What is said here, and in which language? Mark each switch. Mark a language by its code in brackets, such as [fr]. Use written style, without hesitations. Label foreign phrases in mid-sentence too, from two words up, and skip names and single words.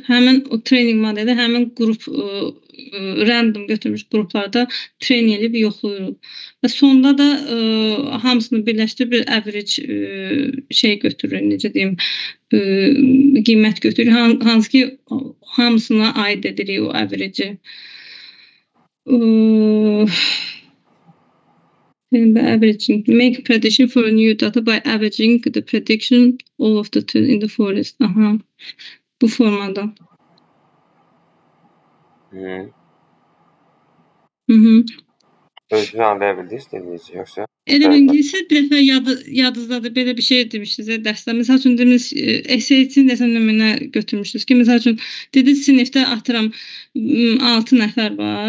[az] Həmin o training modeli həmin qrup random götürmüş qruplarda train edib yoxlayırıq. Və sonda da hamısını birləşdirib bir average şey götürürük, necə deyim, qiymət götürürük. Hansı ki hamısına aid edirik o average-i. [en] By averaging, make prediction for a new data by averaging the prediction all of the trees in the forest. [az] Aha. Bu formada. Hı. Mhm. Özünü anlayabildiniz dediniz yoxsa? Elə İngiliscə bir dəfə yadınızdadır, belə bir şey demişdiniz dərsdə. Məsəl üçün dediniz, essay üçün nəsə nümunə götürmüşdünüz ki, məsəl üçün dediniz sinifdə atıram 6 nəfər var.